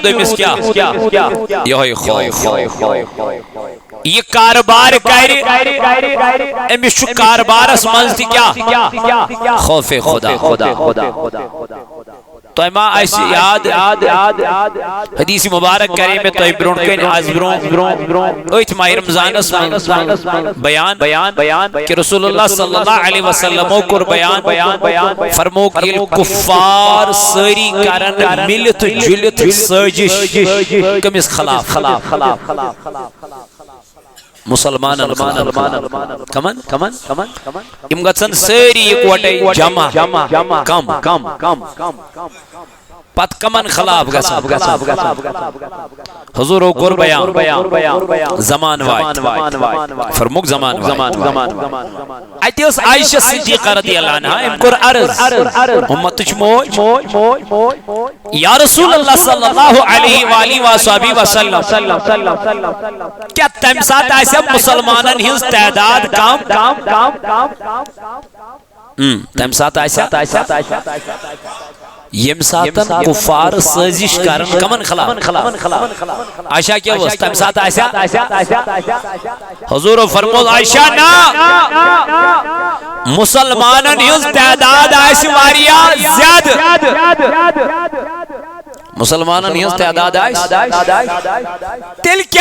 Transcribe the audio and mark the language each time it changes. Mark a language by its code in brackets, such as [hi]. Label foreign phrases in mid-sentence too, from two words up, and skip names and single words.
[ks] أمِس کیٛاہ یِہوے خوف یہ کاربار کرِ أمِس چھُ کاربارس منٛز تہِ کیٛاہ خوف خدا تۄہہِ ما آسہِ یاد حدیث مبارک کرے مےٚ تۄہہِ برونٛٹھ کَنہِ آز برونٛہہ أتھۍ ماہِ رمضانس منٛز بیان کہ رسول اللہ [ar] صلی اللہ علیہ وسلمو [ks] کوٚر بیان فرموک ییٚلہِ کُفار سٲری کرن مِلِتھ جُلِتھ سٲزِش کٔمِس خلاف مسلمانن کمن یم گژھن سٲری اکوٹے جمع کم پت کمن خلاف گژھن حضورو کوٚر بیان زمان واتہِ فرموک زمان اتہِ ٲس عائشہ صدیقہ [ar] رضی اللہ عنہا [ks] أمۍ کوٚر عرض اُمتٕچ موج [ar] یا رسول اللہ صلی اللہ علیہ وآلہ وصحبہ وسلم [ks] کیا تمہِ ساتہٕ آسیا مسلمانن ہٕنٛز تعداد کم تمہِ ساتہٕ آسیا ییٚمہِ ساتہٕ کُفار سٲزِش کرن کمن خلاف عائشہ کیٛاہ اوس تمہِ ساتہٕ آسیا حضورو فرموو عائشہ نا مسلمانن ہٕنٛز تعداد آسہِ واریاہ زیادٕ مسلمانن ہٕنٛز تعداد آسہِ تیٚلہِ